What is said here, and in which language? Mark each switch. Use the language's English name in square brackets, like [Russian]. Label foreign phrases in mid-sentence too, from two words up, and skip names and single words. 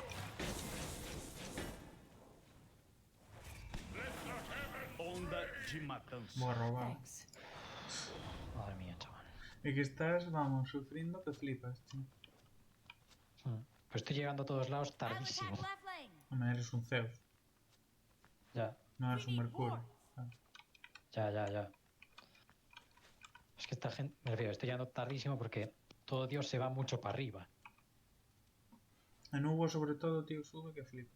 [Spanish] Onda de matança. Vou a robar. Thanks. Madre mía, chaval. É que estás, vamos, sufrindo que flipas, tío. Pues estoy llegando a todos lados I'll tardísimo. [English] attack left lane. [Spanish] Hombre, eres un Zeus, Ya, no eres un Mercurio. ¿sabes? ya. Es que esta gente, me refiero, estoy llegando tardísimo porque todo Dios se va mucho para arriba. En Hugo, sobre todo, tío, sube que flipas.